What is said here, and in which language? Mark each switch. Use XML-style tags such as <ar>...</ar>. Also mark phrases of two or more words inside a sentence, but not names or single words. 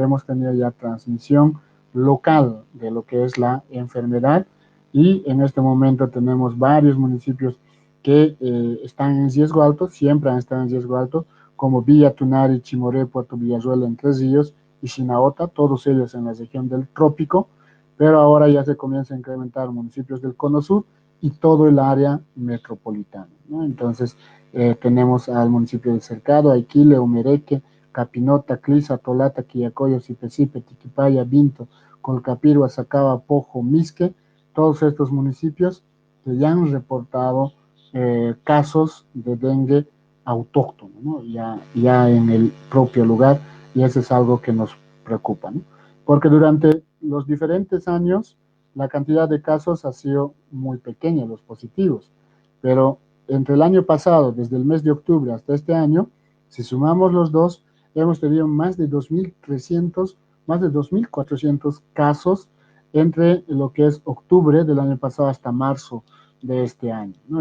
<es>hemos tenido ya transmisión local de lo que es la enfermedad, y en este momento tenemos varios municipios que están en riesgo alto, siempre han estado en riesgo alto, como Villa Tunari, Chimoré, Puerto Villarruel, Entre Ríos y Chinaota, todos ellos en la región del trópico, pero ahora ya se comienza a incrementar municipios del Cono Sur y todo el área metropolitana, ¿no? Entonces, tenemos al municipio de Cercado, Aiquile, Umereque, Capinota, Clisa, Tolata, Quillacoyo, Sipesipe, Tiquipaya, Vinto, Colcapirua, Sacaba, Pojo, Misque, todos estos municipios que ya han reportado casos de dengue autóctono, ¿no? Ya en el propio lugar, y eso es algo que nos preocupa, ¿no? Porque durante los diferentes años la cantidad de casos ha sido muy pequeña, los positivos, pero entre el año pasado, desde el mes de octubre hasta este año, si sumamos los dos, hemos tenido más de 2.300, más de 2.400 casos entre lo que es octubre del año pasado hasta marzo de este año, ¿no?</es>